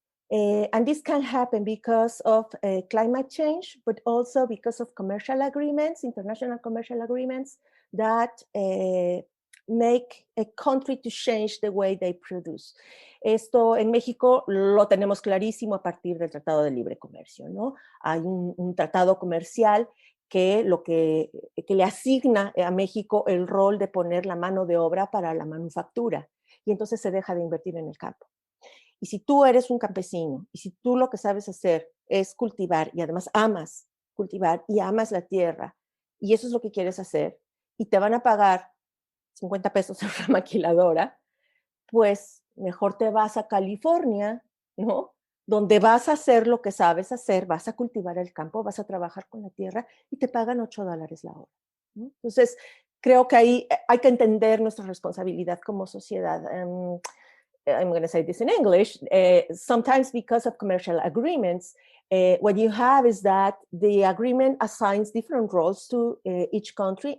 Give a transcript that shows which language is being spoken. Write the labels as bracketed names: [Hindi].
[English] And this can happen because of climate change, but also because of commercial agreements, international commercial agreements that make a country to change the way they produce. [Spanish] Esto en México lo tenemos clarísimo a partir del Tratado de Libre Comercio, ¿no? Hay un tratado comercial que le asigna a México el rol de poner la mano de obra para la manufactura, y entonces se deja de invertir en el campo. Y si tú eres un campesino, y si tú lo que sabes hacer es cultivar, y además amas cultivar, y amas la tierra, y eso es lo que quieres hacer, y te van a pagar 50 pesos en una maquiladora, pues mejor te vas a California, ¿no? donde vas a hacer lo que sabes hacer, vas a cultivar el campo, vas a trabajar con la tierra y te pagan $8 la hora, ¿no? Entonces, creo que ahí hay que entender nuestra responsabilidad como sociedad. [English] I'm going to say this in English. Sometimes because of commercial agreements, what you have is that the agreement assigns different roles to each country.